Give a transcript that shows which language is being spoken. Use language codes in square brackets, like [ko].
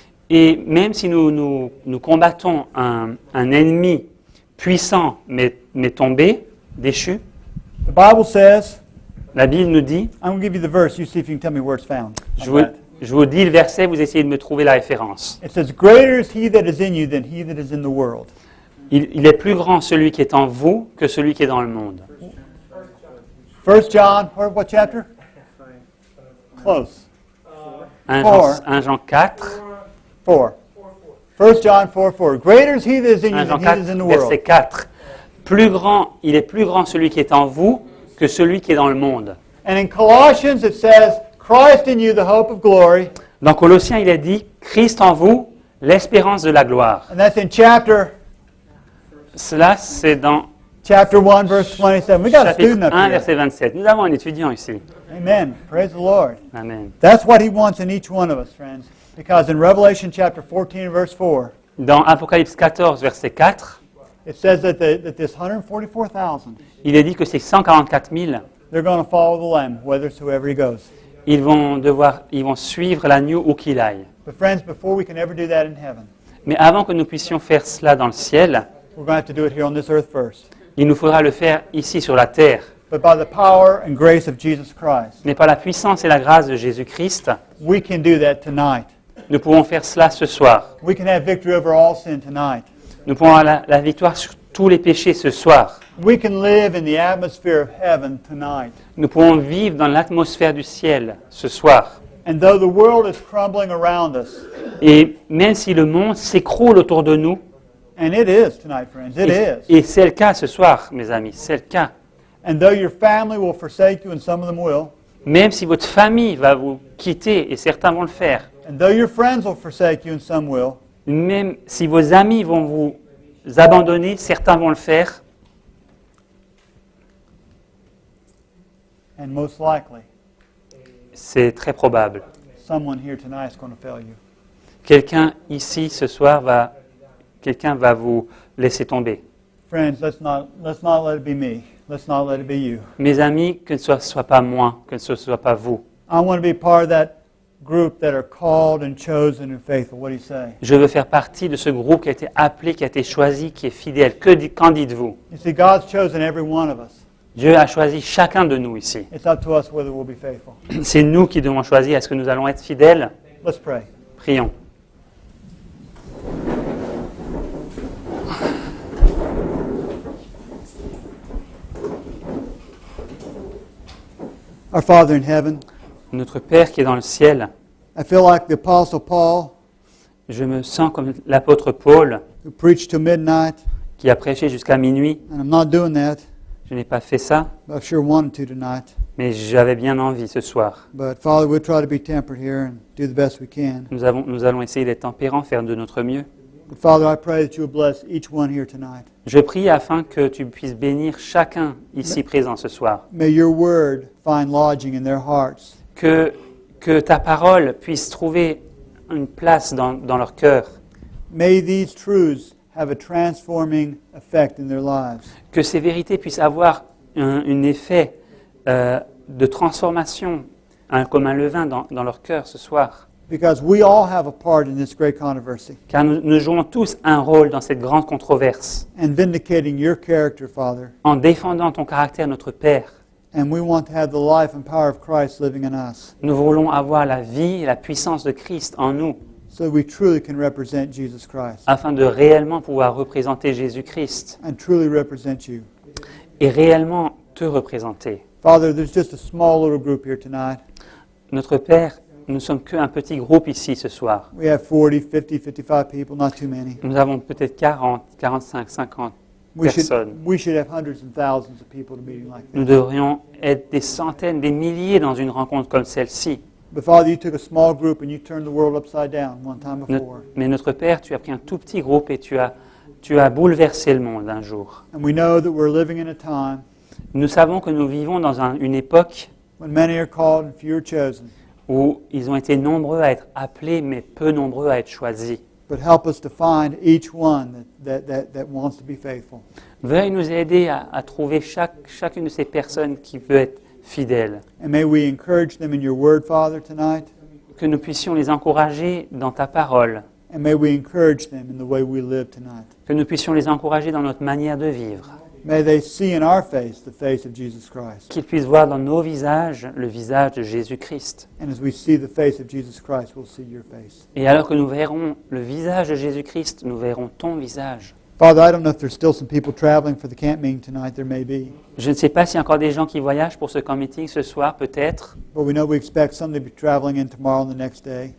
[fr] Et même si nous combattons un ennemi puissant mais tombé, déchu, [en] the Bible says, [fr] la Bible nous dit, [en] I'm going to give you the verse, you see if you can tell me where it's found. [fr] je vous dis le verset, vous essayez de me trouver la référence. [en] It says, greater is He that is in you than he that is in the world. [fr] Il est plus grand celui qui est en vous que celui qui est dans le monde. [en] 1 John, what chapter? Close. [fr] 1 Jean 4, [en] 4. 1 John 4, 4. Greater is He that is in you [fr] 1 Jean [en] than he that is [fr] 4, [en] in the world. [fr] verset 4. Il est plus grand celui qui est en vous que celui qui est dans le monde. [en] And in Colossians it says, Christ in you, the hope of glory. [fr] Dans Colossiens, il est dit, Christ en vous, l'espérance de la gloire. [en] And that's in chapter [fr] Cela, c'est dans [en] 1, verse 27. We got a student [fr] chapitre [en] up [fr] 1, [en] here. [fr] verset 27. Nous avons un étudiant ici. [en] Amen. Praise the Lord. [fr] Amen. [en] That's what He wants in each one of us, friends. Because in Revelation chapter 14, verse 4, [fr] Dans Apocalypse 14, verset 4, [en] it says that this 144,000, [fr] il est dit que ces 144 000, [en] they're going to follow the Lamb, whithersoever He goes. [fr] ils vont suivre l'agneau où qu'il aille. [en] But friends, before we can ever do that in heaven, [fr] Mais avant que nous puissions faire cela dans le ciel, [en] we're going to have to do it here on this earth first. [fr] il nous faudra le faire ici sur la terre. [en] But by the power and grace of Jesus Christ, [fr] Mais par la puissance et la grâce de Jésus-Christ, [en] we can do that tonight. [fr] nous pouvons faire cela ce soir. [en] We can have victory over all sin tonight. [fr] Nous pouvons avoir la victoire sur tous les péchés ce soir. [en] We can live in the atmosphere of heaven tonight. [fr] Nous pouvons vivre dans l'atmosphère du ciel ce soir. [en] And though the world is crumbling around us, [fr] Et même si le monde s'écroule autour de nous, [en] and it is tonight, friends, it is. [fr] et c'est le cas ce soir, mes amis, c'est le cas. [en] And though your family will forsake you, and some of them will, [fr] Même si votre famille va vous quitter, et certains vont le faire, [en] and though your friends will forsake you, and some will, [fr] même si vos amis vont vous abandonner, certains vont le faire, [en] and most likely, [fr] c'est très probable. [en] someone here tonight is going to fail you. [fr] Quelqu'un ici ce soir quelqu'un va vous laisser tomber. [en] Friends, let's not let it be me. Let's not let it be you. [fr] Mes amis, que ce soit pas moi, que ce soit pas vous. [en] I want to be part of that group that are called and chosen and faithful. What do you say? [fr] Je veux faire partie de ce groupe qui a été appelé, qui a été choisi, qui est fidèle. Qu'en dites-vous? [en] You see, God's chosen every one of us. [fr] Dieu a choisi chacun de nous ici. [en] It's up to us whether we'll be faithful. [fr] C'est nous qui devons choisir. Est-ce que nous allons être fidèles? [en] Let's pray. [fr] Prions. [en] Our Father in heaven, [fr] Notre Père qui est dans le ciel, [en] I feel like the Apostle Paul, [fr] je me sens comme l'apôtre Paul [en] who preached till midnight, [fr] qui a prêché jusqu'à minuit. [en] and I'm not doing that, [fr] Je n'ai pas fait ça, [en] but I sure wanted to tonight. [fr] mais j'avais bien envie ce soir. [en] But Father, we'll try to be tempered here and do the best we can. [fr] Nous allons essayer d'être tempérants, faire de notre mieux. [en] But Father, I pray that you will bless each one here tonight. [fr] Je prie afin que tu puisses bénir chacun ici présent ce soir. [en] May your word find lodging in their hearts. [fr] Que ta parole puisse trouver une place dans leur cœur. [en] May these truths have a transforming effect in their lives. [fr] Que ces vérités puissent avoir un effet de transformation, comme un levain dans leur cœur ce soir. [en] Because we all have a part in this great controversy. [fr] Car nous jouons tous un rôle dans cette grande controverse, [en] And vindicating your character, Father. [fr] en défendant ton caractère, notre Père. [en] And we want to have the life and power of Christ living in us. [fr] Nous voulons avoir la vie et la puissance de Christ en nous, [en] So we truly can represent Jesus Christ. [fr] afin de réellement pouvoir représenter Jésus-Christ [en] And truly represent you. [fr] et réellement te représenter. [en] Father, there's just a small little group here tonight. [fr] Notre Père, nous ne sommes qu'un petit groupe ici ce soir. [en] We have 40, 50, 55 people, not too many. [fr] Nous avons peut-être 40, 45, 50 personnes. [en] We should have hundreds and thousands of people at a meeting like [fr] Nous [en] this. [fr] devrions être des centaines, des milliers dans une rencontre comme celle-ci. [en] But Father, you took a small group and you turned the world upside down one time before. [fr] Mais notre Père, tu as pris un tout petit groupe et tu as bouleversé le monde un jour. [en] And we know that we're living in a time [fr] Nous savons que nous vivons dans une époque [en] when many are called and few are chosen. [fr] où ils ont été nombreux à être appelés, mais peu nombreux à être choisis. [en] But help us to find each one that wants to be faithful. [fr] Veuille nous aider à trouver chacune de ces personnes qui veut être fidèle. [en] And may we encourage them in your word, Father, tonight. [fr] Que nous puissions les encourager dans ta parole. [en] And may we encourage them in the way we live tonight. [fr] Que nous puissions les encourager dans notre manière de vivre. [en] May they see in our face the face of Jesus Christ. [fr] Qu'ils puissent voir dans nos visages le visage de Jésus-Christ. [en] And as we see the face of Jesus Christ, we'll see your face. [fr] Et alors que nous verrons le visage de Jésus-Christ, nous verrons ton visage. [en] Father, I don't know if there's still some people traveling for the camp meeting tonight. There may be. [fr] Je ne sais pas s'il y a encore des gens qui voyagent pour ce camp meeting ce soir, peut-être. [en] But we know we expect some to be traveling in tomorrow and the next day.